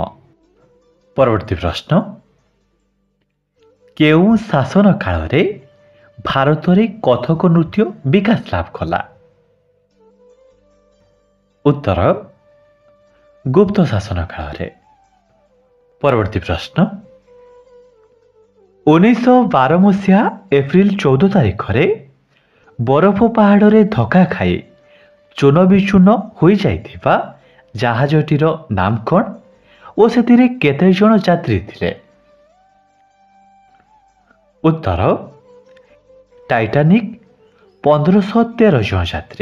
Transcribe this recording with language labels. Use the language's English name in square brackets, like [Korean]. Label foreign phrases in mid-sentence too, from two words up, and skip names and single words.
[Odia] ପରବର୍ତ୍ତୀ ପ୍ରଶ୍ନ, କେଉଁ ଶାସନ କାଳ ରେ ଭାରତ ରେ କଥକ ନୃତ୍ୟ ବିକାଶ ଲାଭ କଲା? ଉତ୍ତର ଗୁପ୍ତ ଶାସନ କାଳ ରେ। ପରବର୍ତ୍ତୀ ପ୍ରଶ୍ନ, 1912 ମସିହା ଏପ୍ରିଲ 14 ତାରିଖରେ ବରଫ ପାହାଡ଼ରେ ଧକ୍କା ଖାଇ ଚୂନ ବିଚୂନ ହୋଇଯାଇଥିବା ଜାହାଜଟିର ନାମ କ'ଣ ଓ ସେଥିରେ କେତେ ଜଣ ଯାତ୍ରୀ ଥିଲେ? ଉତ୍ତର ଟାଇଟାନିକ୍ 1513 ଜଣ ଯାତ୍ରୀ।